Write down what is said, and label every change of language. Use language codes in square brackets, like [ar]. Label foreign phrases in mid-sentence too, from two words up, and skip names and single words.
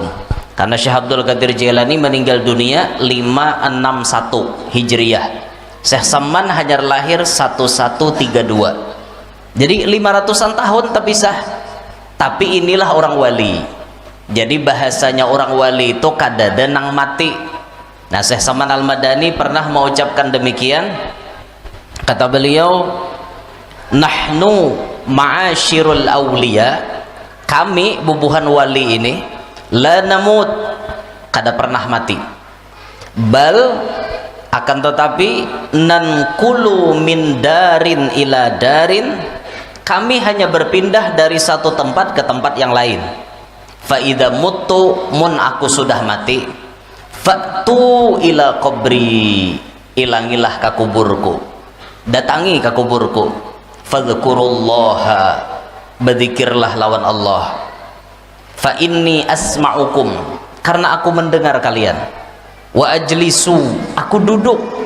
[id] Karena Syekh Abdul Qadir Jailani meninggal dunia 561 Hijriyah. Syekh Samman hanya lahir 1132. Jadi 500-an tahun terpisah. Tapi inilah orang wali. [bjn] Jadi bahasanya orang wali itu kadada nang mati. [id] Nah, Syekh Samman Al-Madani pernah mengucapkan demikian. Kata beliau, [ar] نحن معاشر الأولياء, [bjn] kami bubuhan wali ini, [ar] لا نموت, [bjn] kada pernah mati, bal, akan tetapi, [ar] ننتقل من دار إلى دار, [id] kami hanya berpindah dari satu tempat ke tempat yang lain. [ar] فإذا مت, [bjn] mun aku sudah mati, [ar] فأتوا إلى قبري, [bjn] ilangilah ke kuburku, datangi ke kuburku, fadhkurullaha, berzikirlah lawan Allah, [ar] فإني أسمعكم, [bjn] karena aku mendengar kalian, [ar] وأجلس, [bjn] aku duduk,